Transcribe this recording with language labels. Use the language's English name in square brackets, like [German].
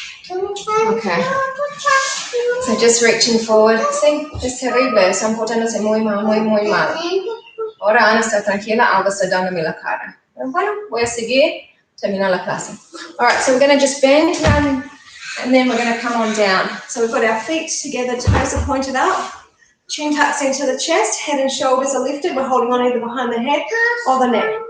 [English] Okay. So just reaching forward. [Spanish] Sí, es terrible. Están portándose muy mal, muy, muy mal. Ahora Ana está tranquila, algo está dándome la cara. Pero bueno, voy a seguir, terminar la clase. [English] All right, so we're going to just bend down, and then we're going to come on down. So we've got our feet together, toes are pointed up. Chin tucks into the chest, head and shoulders are lifted. We're holding on either behind the head or the neck.